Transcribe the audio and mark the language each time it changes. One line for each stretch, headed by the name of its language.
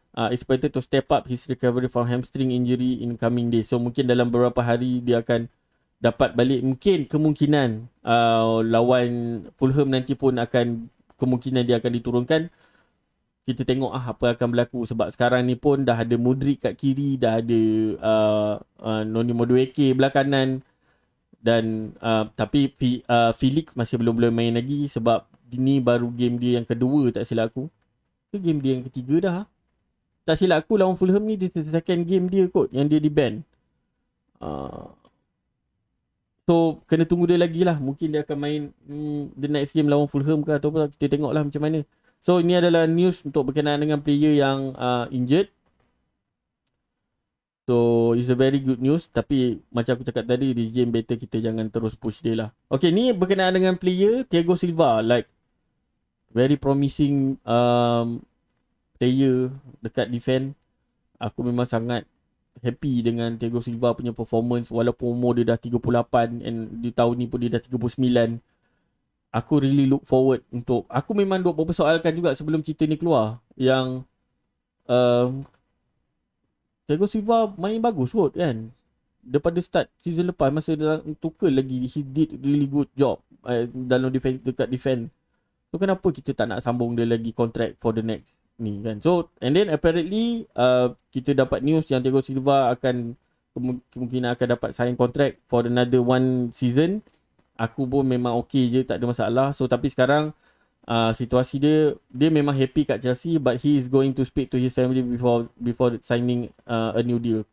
English: expected to step up his recovery from hamstring injury in coming days.
Malay: So mungkin dalam beberapa hari dia akan dapat balik. Mungkin kemungkinan lawan Fulham nanti pun akan kemungkinan dia akan diturunkan. Kita tengok apa akan berlaku, sebab sekarang ni pun dah ada Mudryk kat kiri, dah ada Noni Madueke belah kanan, dan tapi Felix masih belum boleh main lagi sebab ini baru game dia yang kedua tak silap aku. Ke game dia yang ketiga dah. Tak silap aku lawan Fulham ni
English: the second game
Malay: dia kot yang dia di ban. So kena tunggu dia lagi lah. Mungkin dia akan main
English: the next game
Malay: lawan Fulham ke atau apa. Kita tengok lah macam mana. So ini adalah news untuk berkenaan dengan player yang injured.
English: So it's a very good news.
Malay: Tapi macam aku cakap tadi,
English: this game better
Malay: kita jangan terus
English: push
Malay: dia lah. Okay, ni berkenaan dengan player Thiago Silva.
English: Like very promising player
Malay: dekat
English: defend.
Malay: Aku memang sangat happy dengan Thiago Silva punya performance. Walaupun umur dia dah 38
English: and
Malay: di tahun ni pun dia dah 39. Aku
English: really look forward
Malay: untuk... Aku memang duk berpersoalkan juga sebelum cerita ni keluar yang Thiago Silva main bagus kot kan. Daripada
English: start season
Malay: lepas, masa dia
English: Tuchel
Malay: lagi,
English: he did really good job
Malay: dalam
English: defense,
Malay: dekat
English: defense.
Malay: So kenapa kita tak nak sambung dia lagi
English: contract for the next
Malay: ni kan.
English: So and then apparently
Malay: kita dapat
English: news
Malay: yang
English: Thiago Silva
Malay: akan kemungkinan akan dapat
English: sign contract for another one season.
Malay: Aku pun memang okay je, tak ada masalah.
English: So
Malay: tapi sekarang situasi dia memang
English: happy
Malay: kat
English: Chelsea, but he is going to speak to his family before signing a new deal.